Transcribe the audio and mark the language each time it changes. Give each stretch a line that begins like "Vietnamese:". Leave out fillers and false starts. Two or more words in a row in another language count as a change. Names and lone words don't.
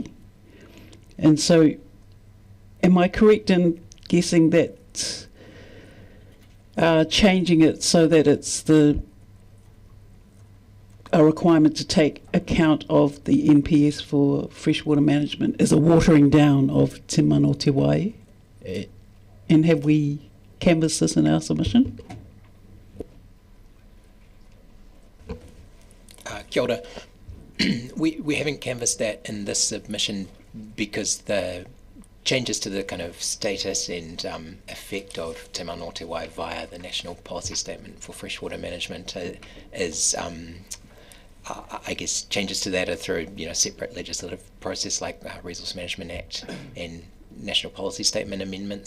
English: And so, am I correct in guessing that changing it so that it's a requirement to take account of the NPS for freshwater management is a watering down of Te Mana o Te Wai? And have we canvassed this in our submission?
Māori: Kia ora.
English: We haven't canvassed that in this submission because the changes to the kind of status and effect of Te Mana o Te Wai via the National Policy Statement for Freshwater Management is, I guess, changes to that are through separate legislative process like the Resource Management Act and National Policy Statement amendments.